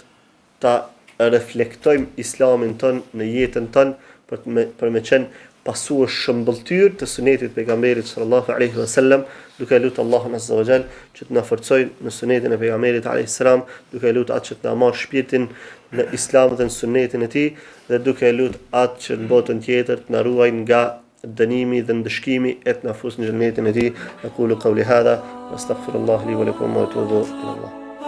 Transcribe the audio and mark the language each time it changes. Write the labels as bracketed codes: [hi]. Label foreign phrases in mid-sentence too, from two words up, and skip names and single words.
[sq] ta reflektojmë islamin tonë në jetën tonë për me qenë pasues shëmbëltyr të sunetit pejgamberit [ar] صلى الله عليه وسلم, [sq] duke lutur Allahun [ar] عز وجل [sq] që të na forcojë në sunetin e pejgamberit [ar] عليه السلام, [sq] duke lutur atë që të na marr shpirtin në islam dhe në sunetin e tij, dhe duke lutur atë që në botën tjetër të na ruaj nga dënimi dhe ndëshkimi e të na fusë në xhenetin e tij. [ar] أقول قولي هذا وأستغفر الله لي ولكم وأتوب إلى الله.